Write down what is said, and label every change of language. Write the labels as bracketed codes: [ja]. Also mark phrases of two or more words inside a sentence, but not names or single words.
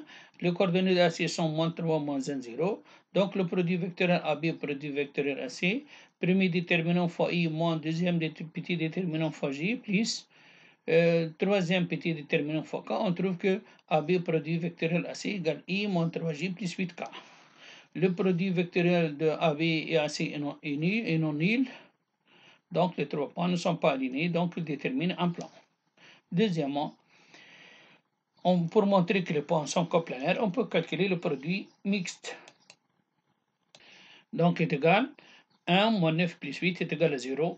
[fr] Les coordonnées de AC sont moins 3, moins 1, 0. Donc le produit vectoriel AB, produit vectoriel AC, premier déterminant fois I moins deuxième petit déterminant fois J, plus troisième petit déterminant fois K, on trouve que AB produit vectoriel AC égale I moins 3J plus 8K. Le produit vectoriel de AB et AC est non nul. Donc les trois points ne sont pas alignés, donc ils déterminent un plan. Deuxièmement, pour montrer que les points sont coplanaires, on peut calculer le produit mixte. Donc est égal 1 moins 9 plus 8 est égal à 0.